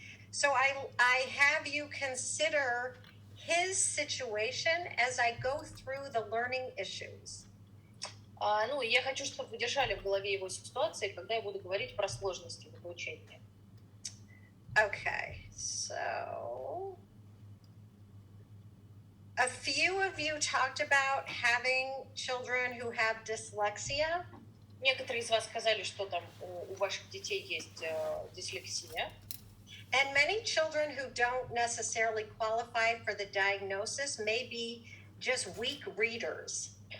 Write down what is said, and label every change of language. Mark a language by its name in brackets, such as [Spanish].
[English] So I have you consider his situation as I go through the learning issues. [Russian] Я хочу, чтобы вы держали в голове его ситуации, когда я буду говорить про сложности в обучении. [English] Okay, so a few of you talked about having children who have dyslexia. [Russian] Некоторые из вас сказали, что там у ваших детей есть дислексия. [English] And many children who don't necessarily qualify for the diagnosis may be just weak readers.